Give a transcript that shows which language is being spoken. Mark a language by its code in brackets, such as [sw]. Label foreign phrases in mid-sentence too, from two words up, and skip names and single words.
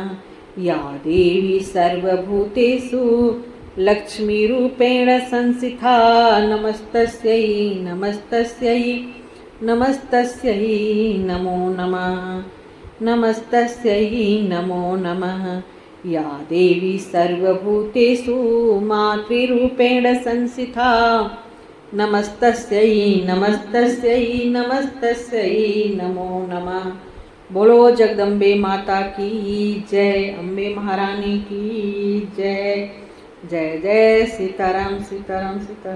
[sa] या देवी सर्वभूतेषु लक्ष्मीरूपेण संस्थिता नमस्तस्यै नमस्तस्यै नमस्तस्यै नमो नमः नमस्तस्यै नमो नमः। या देवी सर्वभूतेषु मातृरूपेण संस्थिता नमस्तस्यै नमस्तस्यै नमस्तस्यै नमो नमः। [hi] बोलो जगदम्बे माता की जय, अम्बे महारानी की जय। जय जय सीताराम सीताराम सीताराम।